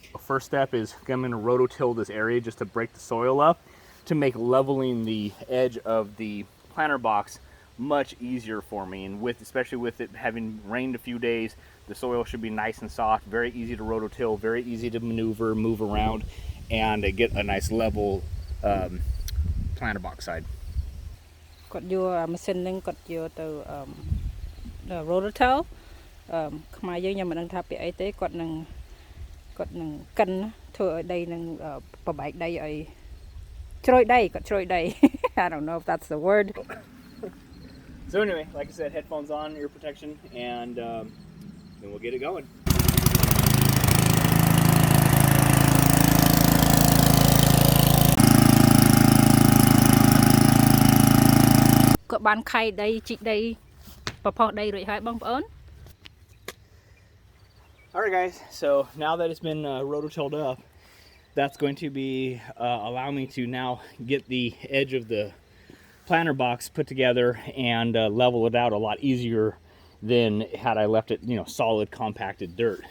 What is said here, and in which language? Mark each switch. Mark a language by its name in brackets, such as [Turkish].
[English] First step is I'm going to rototill this area just to break the soil up, to make leveling the edge of the planter box much easier for me. And especially with it having rained a few days, the soil should be nice and soft, very easy to rototill, very easy to maneuver, move around, and get a nice level planter box side. [Khmer] គាត់យកម៉ាស៊ីនហ្នឹងគាត់យកទៅrototill ខ្មែរយើងខ្ញុំមិនដឹងថាពាក្យអីទេគាត់នឹងកិនធ្វើឲ្យដីនឹងប្របែកដីឲ្យជ្រោយដីគាត់ជ្រោយដី [English] I don't know if that's the word. So anyway, like I said, headphones on, ear protection, and then we'll get it going. [Khmer] គាត់បានខៃដីជីកដីប្រផុសដីរួចហើយបងប្អូន [English] Alright guys, so now that it's been rototilled up, that's going to be allow me to now get the edge of the planter box put together and level it out a lot easier than had I left it, solid compacted dirt.